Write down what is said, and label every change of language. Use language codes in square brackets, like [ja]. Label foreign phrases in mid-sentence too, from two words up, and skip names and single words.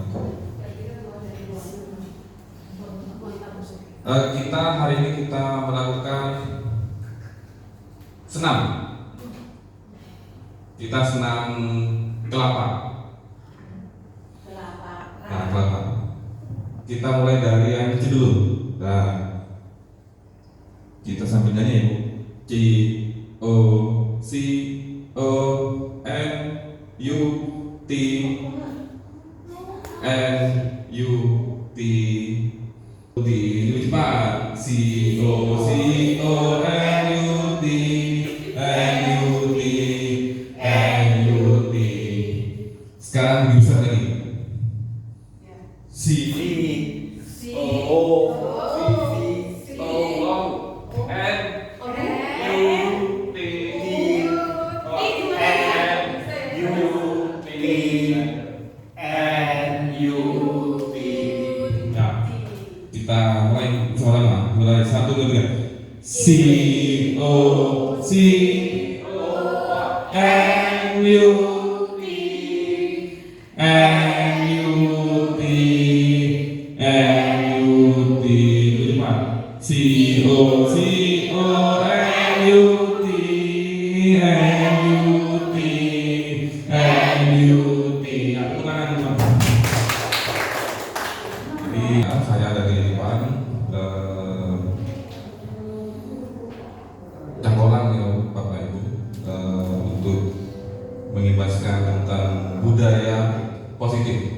[id] Kita hari ini kita melakukan senam. Kita senam kelapa. Nah, kelapa. Kita mulai dari yang kecil dulu. Nah, kita sambil nyanyi ya, Bu. [en] C O C O N U T N U T T cepat. C O C O N U T N U T N U T. [id] Sekarang bisa lagi. [en] C O C O N U T N U T N U T. [id] Nah, kita mulai sama-sama. Mulai 1 2 3. [en] C O C O N U T N U T N U T. C O C O N U T N U T N U T. [id] Aku tangan teman. Jadi saya ada di depan Cangkolang ya Bapak Ibu, untuk mengibaskan tentang budaya positif.